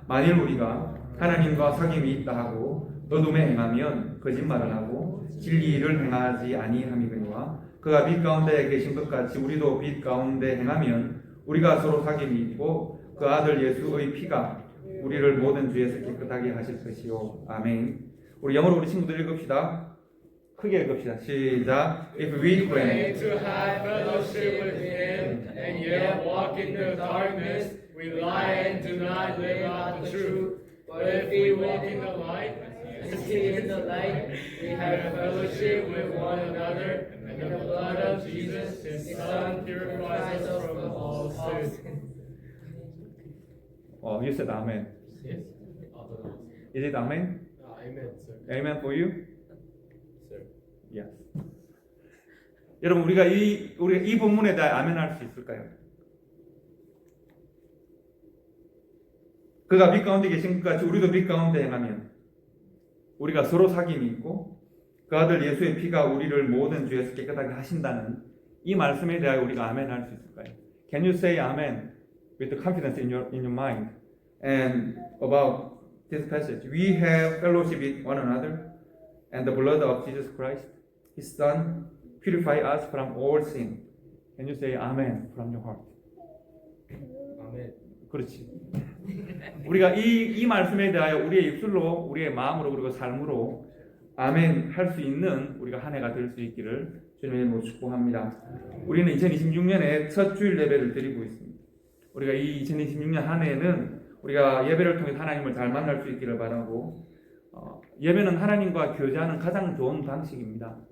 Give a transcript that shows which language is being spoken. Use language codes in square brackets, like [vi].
[ko] 만일 우리가 하나님과 사귐이 있다 하고 어둠에 행하면 거짓말을 하고 진리를 행하지 아니함이거니와 그가 빛 가운데 계신 것 같이 우리도 빛 가운데 행하면 우리가 서로 사귐이 있고 그 아들 예수의 피가 우리를 모든 죄에서 깨끗하게 하실 것이요. 아멘. 우리 영어로 우리 친구들 읽읍시다. 크게 읽읍시다. 시작. [en] If we claim to have fellowship with Him and yet walk in the darkness, we lie and do not live out the truth. But if we walk in the light, as He is in the light, we have fellowship with one another, and the blood of Jesus, His Son, purifies us from all sin. You said amen. Yes. Is it amen? Amen, sir. Amen for you? Sir. Yes. [ko] 여러분 우리가 이 본문에 대해 아멘할 수 있을까요? 그가 빛 가운데 계신 것 같이 우리도 빛 가운데 행하면 우리가 서로 사귐이 있고 그 아들 예수의 피가 우리를 모든 죄에서 깨끗하게 하신다는 이 말씀에 대하여 우리가 아멘할 수 있을까요? [en] Can you say amen with confidence in your mind? And about this passage, we have fellowship with one another, and the blood of Jesus Christ, His Son, purify us from all sin. Can you say amen from your heart? [ko] 아멘. 그렇지. 우리가 이 말씀에 대하여 우리의 입술로, 우리의 마음으로 그리고 삶으로 아멘 할 수 있는 우리가 한 해가 될 수 있기를 주님의 이름으로 축복합니다. 우리는 2026년에 첫 주일 예배를 드리고 있습니다. 우리가 이 2026년 한 해에는 우리가 예배를 통해 하나님을 잘 만날 수 있기를 바라고 예배는 하나님과 교제하는 가장 좋은 방식입니다.